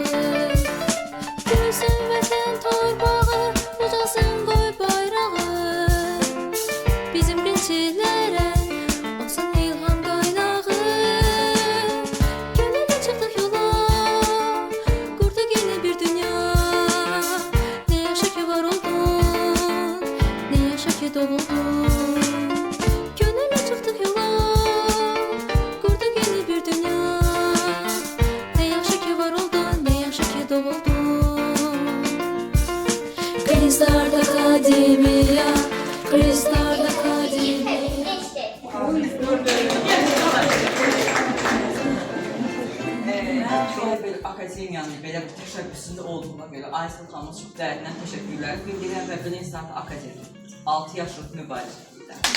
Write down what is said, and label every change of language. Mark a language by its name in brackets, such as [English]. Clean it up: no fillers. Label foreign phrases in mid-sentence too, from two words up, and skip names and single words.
[Azerbaijani] Görsün vətən torpağı, ucalsın qoy bayrağı. Bizim Grinch'lərə olsun ilham qaynağı. Gönüllü çıxdıq yola, qurduq yeni bir dünya. Doğuldun. [Turkish] Gönüllü çıktık yola, kurduk yeni bir dünya. [Azerbaijani] Ne yaxşı ki var oldun, ne yaxşı ki doğuldun. Green Start Akademiya, Green Start Akademiya. Belə akademiyanın belə bir təşəbbüsündə olduğuna görə Aysel xanıma çox dərindən təşəkkürlər bildirirəm və Green Start Akademi 6 yaşlıq mübarizədə.